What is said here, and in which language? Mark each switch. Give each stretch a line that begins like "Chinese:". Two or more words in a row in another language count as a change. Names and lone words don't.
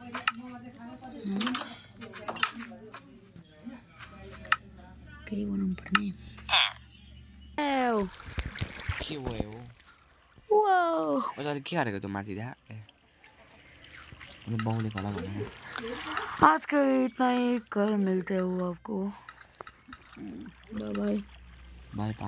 Nepali: केही बनाउनु पर्ने के भयो वाओ अहिले के गरेको त्यो माथि त्यहाँ बाउले खला भनेर
Hindi: आज का इतना ही कल मिलते हो आपको बाय बाय बाई